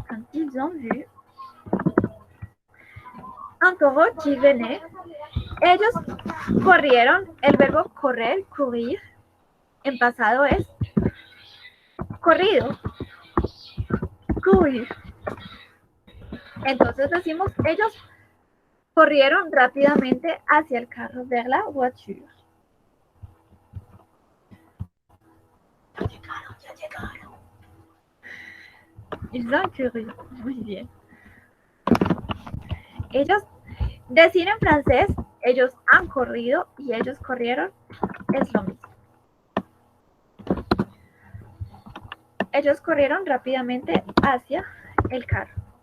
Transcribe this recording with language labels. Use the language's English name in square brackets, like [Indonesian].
[French] Quand ils ont vu un taureau qui venait. [Spanish] Ellos corrieron. El verbo correr, courir, en pasado es corrido. Courir. Entonces decimos, ellos corrieron rápidamente hacia el carro, [French] vers la voiture. [Spanish] Ya llegaron. [French] Ils ont couru. [Spanish] Muy bien. Ellos Decir en francés, ellos han corrido y ellos corrieron, es lo mismo. Ellos corrieron rápidamente hacia el carro.